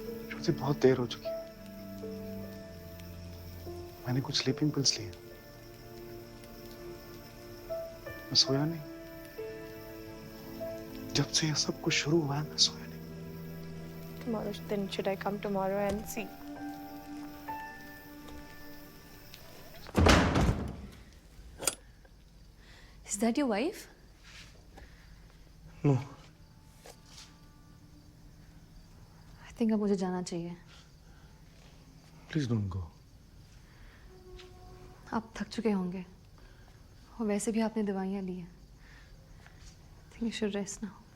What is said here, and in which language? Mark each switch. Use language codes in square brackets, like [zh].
[hi] श्रुति, बहुत देर हो चुकी है. मैंने कुछ स्लीपिंग पिल्स लिए. मैं सोया नहीं. जब से ये सब कुछ शुरू हुआ है मैं सोया नहीं. [en] Tomorrow, then should I come tomorrow and see? Is that your wife? No. I think [hi] अब मुझे जाना चाहिए. [en] Please don't go. [hi] आप थक चुके होंगे. और वैसे भी आपने दवाइयाँ ली हैं. [en] I think you should rest now.